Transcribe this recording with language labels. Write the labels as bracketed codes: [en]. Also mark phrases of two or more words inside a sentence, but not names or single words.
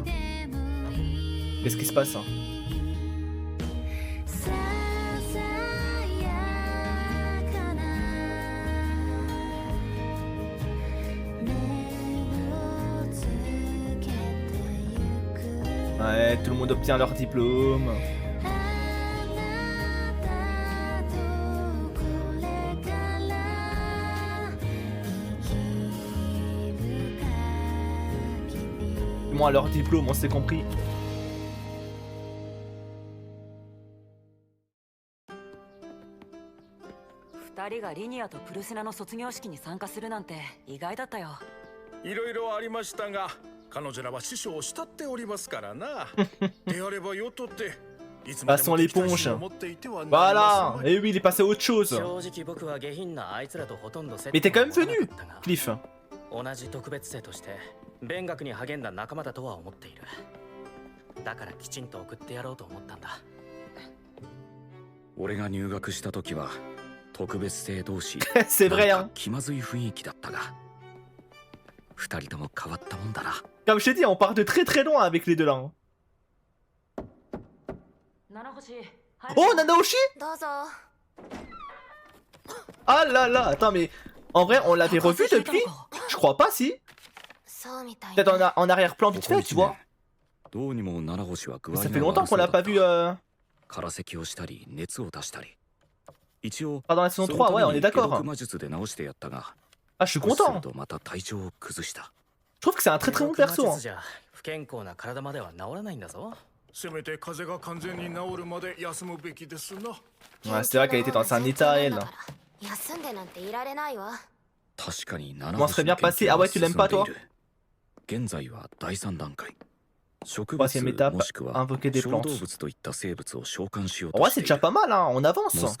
[fr] Qu'est-ce qui se passe hein? Ouais, tout le monde obtient leur diplôme. Moi, leur diplôme, on s'est compris. [ja] いろいろありましたが彼女らは師匠を慕っておりますからなであればよとっていつまでも [fr] Passons l'éponge. Voilà. Et oui, il est passé à autre chose. Mais t'es quand même venu, Cliff. [ja] 同じ特別生として勉学に励んだ仲間だとは思っている。だからきちんと送ってやろうと思ったんだ。俺が入学した時は特別生同士 [fr] C'est vrai hein. [ja] 気まずい雰囲気だったが、二人とも変わったもんだな。 [fr] Comme je t'ai dit, on part de très très loin avec les deux là. Hein. Oh, Nanaoshi. Ah là là, attends mais... En vrai, on l'avait revu depuis? Je crois pas, si. Peut-être en arrière-plan vite fait, tu vois. Ça fait longtemps qu'on l'a pas vu. Dans la saison 3, ouais, on est d'accord. Ah, je suis content. Je trouve que c'est un très très bon perso. Hein. [ja] せめて風邪が完全に治るまで休むべきですな [fr] Ouais, c'est vrai qu'elle était dans un état, elle. Comment serait bien passé? Ah ouais, tu l'aimes pas, toi? Troisième étape, invoquer des plantes. Ouais, c'est déjà pas mal, hein, on avance.